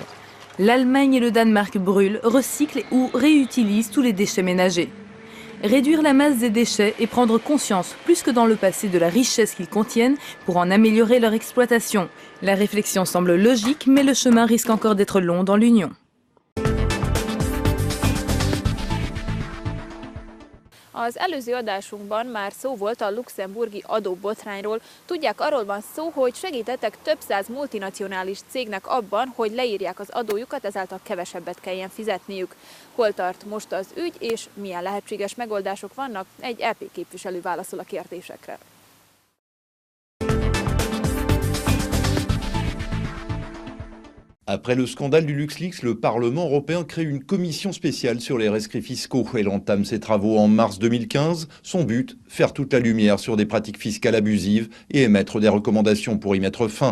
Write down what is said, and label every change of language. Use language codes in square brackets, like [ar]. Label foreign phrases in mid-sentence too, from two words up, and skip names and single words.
[fr] L'Allemagne et le Danemark brûlent, recyclent ou réutilisent tous les déchets ménagers. réduire la masse des déchets et prendre conscience, plus que dans le passé, de la richesse qu'ils contiennent pour en améliorer leur exploitation. La réflexion semble logique, mais le chemin risque encore d'être long dans l'Union. [hu] Az előző adásunkban már szó volt a luxemburgi adóbotrányról. Tudják, arról van szó, hogy segítettek több száz multinacionális cégnek abban, hogy leírják az adójukat, ezáltal kevesebbet kelljen fizetniük. Hol tart most az ügy, és milyen lehetséges megoldások vannak? Egy EP képviselő válaszol a kérdésekre. [fr] Après le scandale du LuxLeaks, le Parlement européen crée une commission spéciale sur les rescrits fiscaux. Elle entame ses travaux en mars 2015. Son but, faire toute la lumière sur des pratiques fiscales abusives et émettre des recommandations pour y mettre fin.